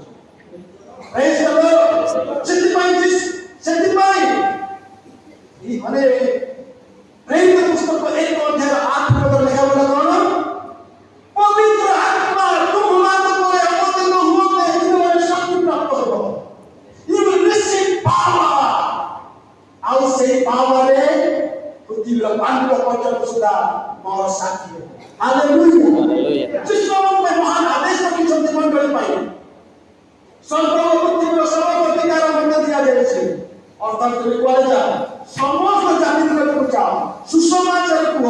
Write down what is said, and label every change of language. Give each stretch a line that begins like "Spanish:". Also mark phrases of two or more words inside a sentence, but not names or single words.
English: Praise the Lord.
Odia: ସେଥିପାଇଁ ମାନେ ପ୍ରେରିତ ପୁସ୍ତକ 1 ଅଧ୍ୟାୟ 8 ପଦରେ ଲେଖାଗଲା କଣ? ପବିତ୍ର ଆତ୍ମା ତୁମମାନଙ୍କ ଉପରେ ଅବତୀର୍ଣ୍ଣ ହୁଅନ୍ତେ ତୁମେମାନେ ଶକ୍ତି ପ୍ରାପ୍ତ ହେବ।
English: You will receive power.
Odia: ଆଉ ସେହି ପାୱାରରେ ପୃଥିବୀର ପାଣ୍ଡବ ପର୍ଯ୍ୟନ୍ତ ସୁଦ୍ଧା ମୋର ସାକ୍ଷୀ ହେବ। ହାଲେଲୁୟା। ଯୀଶୁଙ୍କ ମହାନ ଆଦେଶ ରଖିଛନ୍ତି ମଣ୍ଡଳୀ ପାଇଁ। ସ୍ୱର୍ଗ ଓ ପୃଥିବୀର ସମସ୍ତ ଅଧିକାର ମୋତେ ଦିଆଯାଇଛି। ଅର୍ଥାତ୍ ତୁମେ କୁଆଡ଼େ ଯାଅ, ସମସ୍ତ ଜାତିକୁ ଯାଅ, ସୁସମାଚାର କୁହ।